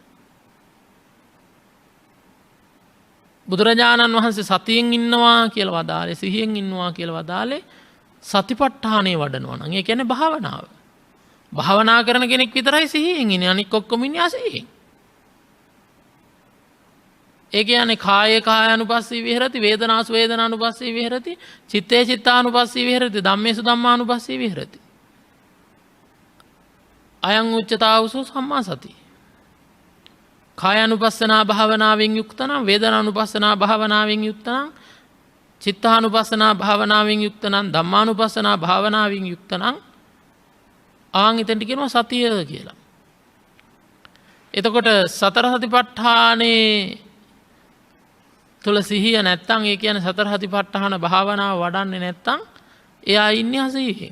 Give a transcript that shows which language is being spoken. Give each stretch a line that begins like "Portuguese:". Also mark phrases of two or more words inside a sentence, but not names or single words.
Sinhala: බුදුරජාණන් වහන්සේ සතියෙන් ඉන්නවා කියලා වදාළේ, සිහියෙන් ඉන්නවා කියලා වදාළේ සතිපට්ඨානෙ වඩනවා නම්. ඒ කියන්නේ භාවනාව. භාවනා කරන කෙනෙක් විතරයි සිහියෙන් ඉන්නේ. අනික ඔක්කොම ඉන්නේ අසිහියෙන්. ඒ කියන්නේ
Pali: කායේ කායානුපස්සී විහෙරති, වේදනාසු වේදනානුපස්සී විහෙරති, චිත්තේ චිත්තානුපස්සී විහෙරති, ධම්මේසු ධම්මානුපස්සී විහෙරති. අයං උච්චතාවසෝ සම්මා සති.
Sinhala: කායානුපස්සනා භාවනාවෙන් යුක්ත නම්, වේදනානුපස්සනා භාවනාවෙන් යුක්ත නම්, චිත්තානුපස්සනා භාවනාවෙන් යුක්ත නම්, ධම්මානුපස්සනා භාවනාවෙන් යුක්ත නම් ආන් එතනට කියනවා සතිය කියලා. එතකොට සතර සතිපට්ඨානේ තුල සිහිය නැත්තම්, ඒ කියන්නේ සතර සතිපට්ඨාන භාවනාව වඩන්නේ නැත්තම් එයා ඉන්නේ අසීහියෙන්.